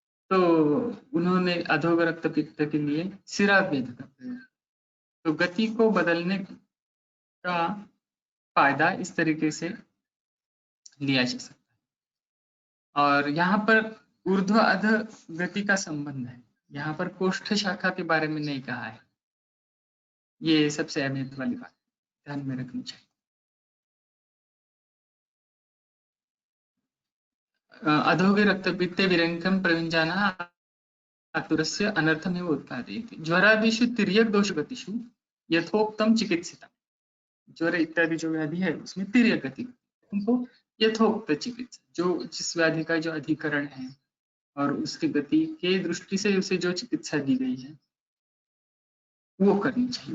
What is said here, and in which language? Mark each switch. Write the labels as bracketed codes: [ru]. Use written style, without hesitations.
[hi] तो उन्होंने अधोग रक्तपित्त के लिए सिरावेद का प्रयोग, तो गति को बदलने का फायदा इस तरीके से लिया जा सकता है। और यहाँ पर ऊर्ध्व अध गति का संबंध है, यहाँ पर कोष्ठ शाखा के बारे में नहीं कहा है। ये सबसे अहमियत वाली बात ध्यान में रखनी चाहिए। [sa] अधोगे रक्तपित्ते विरंकम प्रयुञ्जानः आतुरस्य अनर्थमेव उत्पादयति। ज्वरादिषु तिर्यक दोषगतिषु यथोक्तम चिकित्सितम्। [hi] ज्वर इत्यादि जो व्याधि है उसमें तिर्यक गति, उनको यथोक्त चिकित्सा, जो जिस व्याधि का जो अधिकरण है और उसकी गति के दृष्टि से उसे जो चिकित्सा दी गई है वो करनी चाहिए।